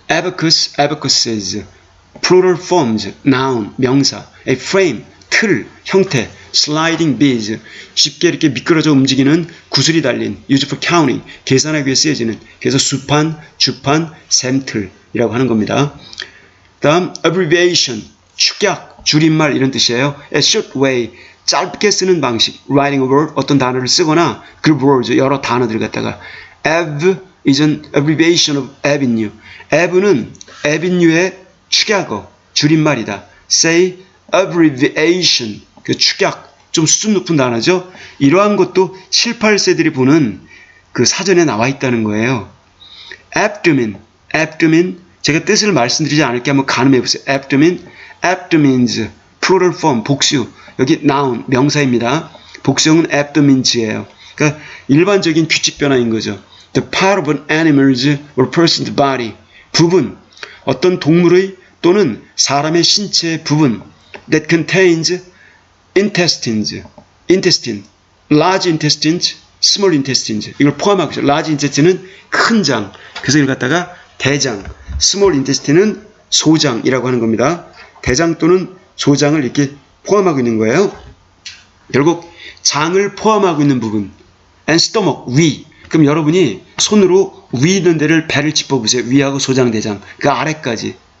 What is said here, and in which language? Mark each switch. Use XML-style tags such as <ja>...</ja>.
<ko>abacus, abacuses,</ko> <en>plural forms,</en> <ko>noun, 명사,</ko> <en>a frame,</en> <ko>틀, 형태,</ko> <en>sliding beads,</en> <ko>쉽게 이렇게 미끄러져 움직이는 구슬이 달린,</ko> <en>used for counting,</en> <ko>계산하기 위해 쓰여지는, 그래서 수판, 주판, 셈틀이라고 하는 겁니다. 다음 abbreviation, 축약, 줄임말 이런 뜻이에요.</ko> <en>a short way,</en> <ko>짧게 쓰는 방식,</ko> <en>writing a word,</en> <ko>어떤 단어를 쓰거나</ko> <en>group words,</en> <ko>여러 단어들을 갖다가</ko> <en>av is an abbreviation of avenue.</en> <ko>ave는 avenue의 축약어, 줄임말이다. say abbreviation, 그 축약, 좀 수준 높은 단어죠. 이러한 것도 7, 8세들이 보는 그 사전에 나와 있다는 거예요. abdomen, abdomen, 제가 뜻을 말씀드리지 않을게 한번 가늠해 보세요.</ko> <en>abdomen, abdomens, plural form, 복수, 여기 noun,</en> <ko>명사입니다. 복수형은 abdomens예요. 그러니까 일반적인 규칙 변화인 거죠.</ko> <en>The part of an animal's or person's body,</en> <ko>부분, 어떤 동물의 또는 사람의 신체의 부분</ko> <en>that contains intestines, large intestines, small intestines,</en> <ko>이걸 포함하고 있어요. large intestine은 큰 장, 그래서 이걸 갖다가 대장, small intestine은 소장이라고 하는 겁니다. 대장 또는 소장을 이렇게 포함하고 있는 거예요. 결국 장을 포함하고 있는 부분,</ko> <en>and stomach,</en> <ko>위. 그럼 여러분이 손으로 위 있는 데를 배를 짚어보세요. 위하고 소장, 대장. 그 아래까지.</ko>